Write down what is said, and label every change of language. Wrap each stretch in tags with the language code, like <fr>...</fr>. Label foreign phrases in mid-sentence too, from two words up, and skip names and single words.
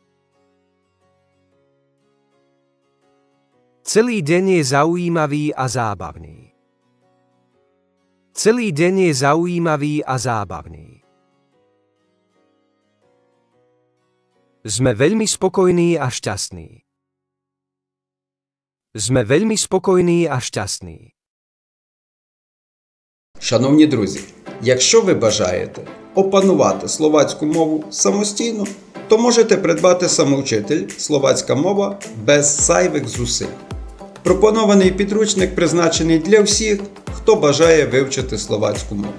<sk>Celý deň je zaujímavý a zábavný. Celý deň je zaujímavý a zábavný. Sme veľmi spokojní a šťastní. Sme veľmi spokojní a šťastní.</sk> <uk>Шановні друзі, якщо ви бажаєте опанувати словацьку мову самостійно, то можете придбати самоучитель «Словацька мова» без зайвих зусиль. Пропонований підручник призначений для всіх, хто бажає вивчити словацьку мову.</uk>